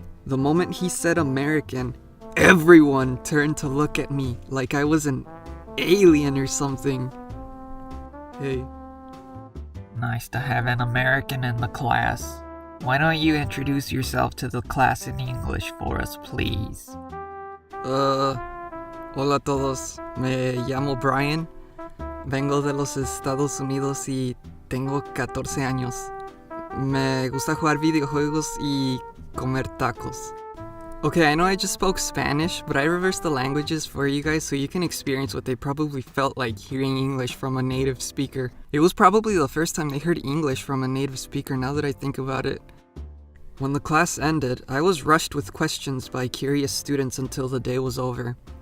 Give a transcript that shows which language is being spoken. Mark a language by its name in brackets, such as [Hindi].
[English] The moment he said American, everyone turned to look at me like I was an alien or something. Hey. Nice to have an American in the class. Why don't you introduce yourself to the class in English for us, please? [Spanish] Hola a todos. Me llamo Brian. Vengo de los Estados Unidos y tengo 14 años. Me gusta jugar videojuegos y comer tacos. [English] Okay, I know I just spoke Spanish, but I reversed the languages for you guys so you can experience what they probably felt like hearing English from a native speaker. It was probably the first time they heard English from a native speaker now that I think about it. When the class ended, I was rushed with questions by curious students until the day was over.